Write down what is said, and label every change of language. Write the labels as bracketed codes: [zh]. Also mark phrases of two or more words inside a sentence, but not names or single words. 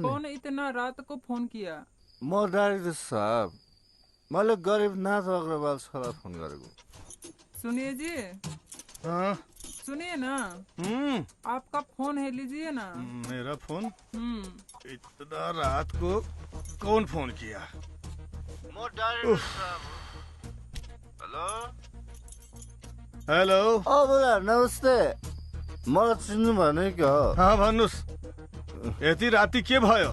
[hi] कौन इतना रात को फोन किया [ne] म डाइरेक्टर साहब मैले गरिबनाथ अग्रवाल सरलाई फोन गरेको [hi] सुनिए जी सुनिए ना आपका फोन है लीजिए ना मेरा फोन इतना रात को कौन फोन किया [ne] म डाइरेक्टर साहब हेलो हेलो बोला नमस्ते मलाई चिन्नु भने क्या भन्नुहोस् यति राति के भयो